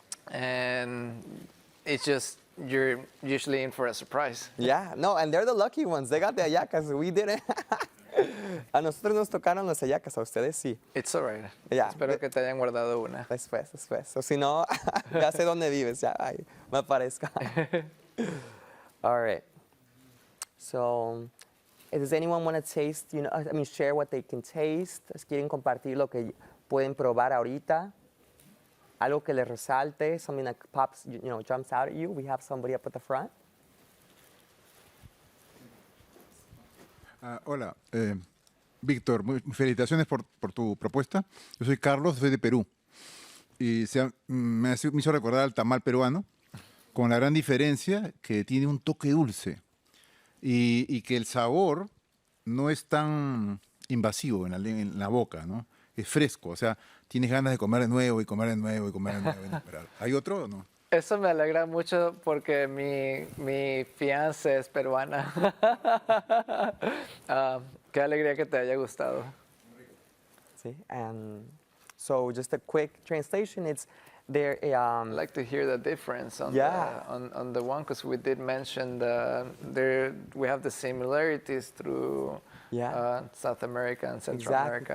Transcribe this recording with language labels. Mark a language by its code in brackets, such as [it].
[en] And it's just, you're usually in for a surprise. Yeah, no, and they're the lucky ones. They got the hallacas. We didn't. [es] A nosotros nos tocaron las hallacas, a ustedes sí. [en] It's all right. Yeah. [es] Espero que te hayan guardado una. Después. O si no, ya sé dónde vives. Ya, ay, me aparezca. [en] All right. So, does anyone want to taste, share what they can taste? [es] ¿Quieren compartir lo que pueden probar ahorita? Algo que les resalte, [en] something that pops, jumps out at you. We have somebody up at the front. [es] Hola, Víctor, felicitaciones por tu propuesta. Yo soy Carlos, soy de Perú. Y me hizo recordar al tamal peruano, con la gran diferencia que tiene un toque dulce y que el sabor no es tan invasivo en la boca, ¿no? Es fresco, o sea, tienes ganas de comer de nuevo y comer de nuevo y comer de nuevo. Y no parar. ¿Hay otro o no? Eso me alegra mucho porque mi fiancé es peruana. Qué alegría que te haya gustado. [en] Sí, and so just a quick translation, it's there. I'd like to hear the difference on the one, because we did mention we have the similarities through South America and Central America.